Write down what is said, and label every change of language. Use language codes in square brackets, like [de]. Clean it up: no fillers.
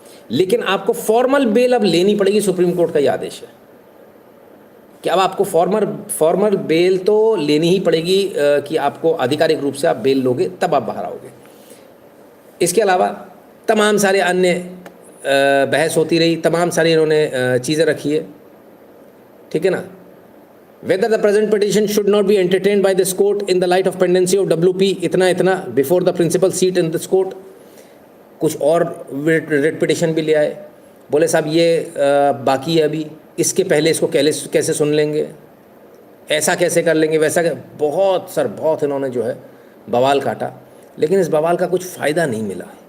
[hi] लेकिन आपको formal bell अब लेनी पड़ेगी, सुप्रीम कोर्ट का ये आदेश है कि अब आपको फॉर्मल बेल तो लेनी ही पड़ेगी कि आपको आधिकारिक रूप से आप बेल लोगे तब आप बाहर आओगे। इसके अलावा तमाम सारे अन्य बहस होती रही, तमाम सारी इन्होंने चीज़ें रखी है, ठीक है ना। [en] Whether the present petition should not be entertained by this court in the light of pendency of WP [hi] इतना [en] before the principal seat in this court। [hi] कुछ और रेट पिटिशन भी ले आए, बोले साहब ये बाकी है अभी, इसके पहले इसको कैसे सुन लेंगे, ऐसा कैसे कर लेंगे, वैसा बहुत इन्होंने जो है बवाल काटा, लेकिन इस बवाल का कुछ फ़ायदा नहीं मिला।